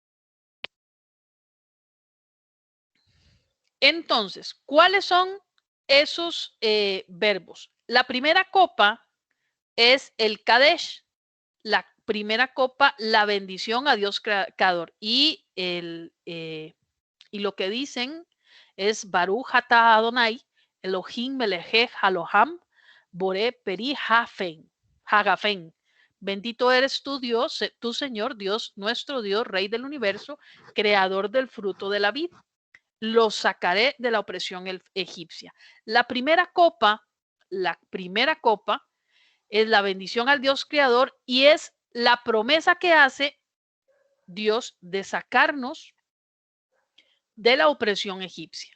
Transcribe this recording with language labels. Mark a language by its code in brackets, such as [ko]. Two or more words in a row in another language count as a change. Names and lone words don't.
[es] Entonces, ¿cuáles son esos verbos? La primera copa es el Kadesh. La primera copa, la bendición a Dios creador. Y lo que dicen es [he] ברוך אתה אדוני אלוהים מלך העולם בורא פרי הגפן. [es] Bendito eres tú, Dios, tu Señor, Dios, nuestro Dios, Rey del universo, creador del fruto de la vid. Los sacaré de la opresión egipcia. La primera copa es la bendición al Dios creador y es la promesa que hace Dios de sacarnos de la opresión egipcia.